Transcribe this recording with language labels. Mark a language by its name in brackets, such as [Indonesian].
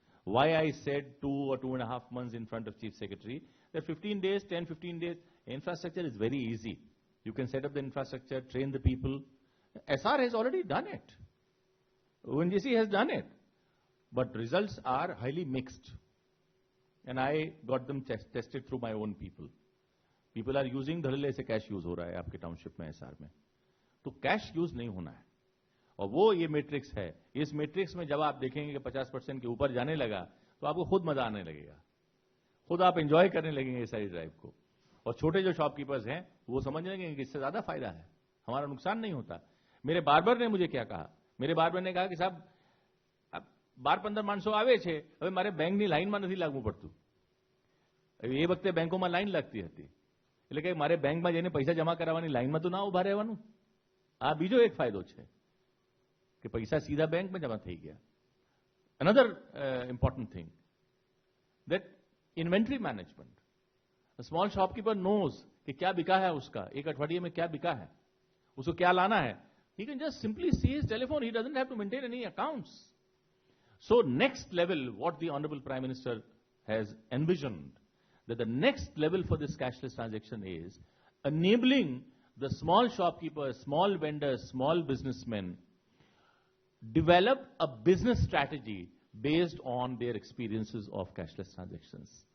[English] Why I said 2 or 2.5 months in front of Chief Secretary, that 15 days, 10, 15 days, infrastructure is very easy. You can set up the infrastructure, train the people. SR has already done it. ONGC has done it. But results are highly mixed. And I got them tested through my own people. People are using [Hindi] धड़ल्ले से cash use हो रहा है आपके township में SR में. तो cash use नहीं होना है. और वो ये matrix है. इस matrix में जब आप देखेंगे कि 50% के ऊपर जाने लगा, तो आपको खुद मजा आने लगेगा. खुद आप enjoy करने लगेंगे इस सारी drive को. और छोटे जो शॉपकीपर्स हैं, वो समझ लेंगे कि इससे ज्यादा फायदा है. हमारा नुकसान नहीं होता. मेरे बार्बर ने मुझे क्या कहा? मेरे बार्बर ने कहा कि साहब [Gujarati] 12-15 માણસો આવે છે, હવે મારે બેંકની લાઈનમાં નથી લાગવું પડતું. એ વખતે બેંકોમાં લાઈન લાગતી હતી. એટલે કે મારે બેંકમાં જઈને પૈસા જમા કરાવવાની લાઈનમાં તો ના ઉભા રહેવાનું. આ બીજો એક ફાયદો છે કે પૈસા સીધા બેંકમાં જમા થઈ ગયા. [English] Another important thing, that inventory management. A small shopkeeper knows [Hindi] कि क्या बिका है उसका, एक अठवाडिये में क्या बिका है, उसको क्या लाना है. [English] He can just simply see his telephone. He doesn't have to maintain any accounts. So next level, what the Honorable Prime Minister has envisioned, that the next level for this cashless transaction is enabling the small shopkeepers, small vendors, small businessmen develop a business strategy based on their experiences of cashless transactions.